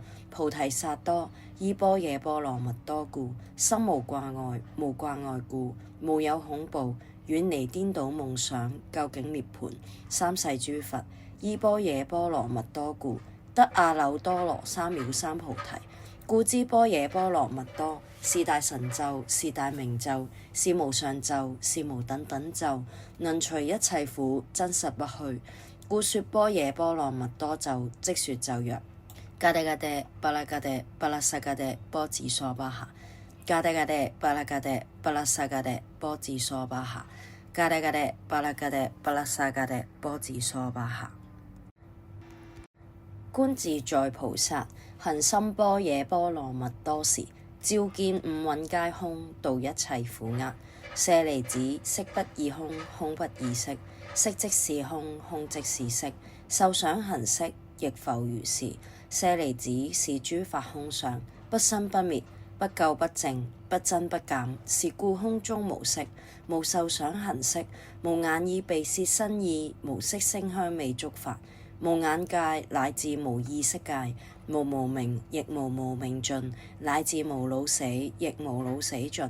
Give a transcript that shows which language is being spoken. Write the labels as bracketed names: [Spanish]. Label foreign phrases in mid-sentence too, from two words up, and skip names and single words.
[Chinese] 菩提薩埵依般若波羅蜜多故，心無掛礙，無掛礙故，無有恐怖，遠離顛倒夢想，究竟涅槃。三世諸佛依般若波羅蜜多故，得阿耨多羅三藐三菩提。故知般若波羅蜜多是大神咒，是大明咒，是無上咒，是無等等咒，能除一切苦，真實不虛。故說般若波羅蜜多咒，即說咒曰： [Sanskrit] गते गते पारगते पारसंगते बोधि स्वाहा, गते गते पारगते पारसंगते बोधि स्वाहा, गते गते पारगते पारसंगते बोधि स्वाहा. [Chinese] 觀自在菩薩行深般若波羅蜜多時，照見五蘊皆空，度一切苦厄。舍利子，色不異空，空不異色，色即是空，空即是色，受想行識亦復如是。舍利子，是諸法空相，不生不滅，不垢不淨，不增不減，是故空中無色，無受想行識，無眼耳鼻舌身意，無色聲香味觸法，無眼界乃至無意識界， 無無明，亦無無明盡，乃至無老死，亦無老死盡。